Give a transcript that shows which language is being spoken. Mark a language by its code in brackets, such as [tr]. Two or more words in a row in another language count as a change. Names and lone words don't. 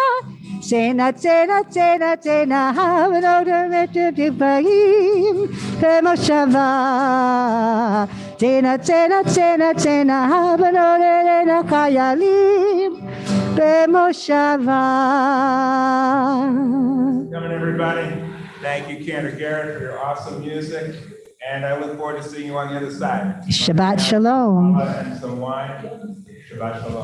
[he] תנה, תנה, תנה, תנה, הבנודורנה חיילים במושבה. תנה, תנה, תנה, תנה, הבנודורנה חיילים במושבה. [en] Come on, everybody. Thank you, Cantor Garrett, for your awesome music. And I look forward to seeing you on the other side. [he] שבת שלום. [en] And some wine. [he] שבת שלום.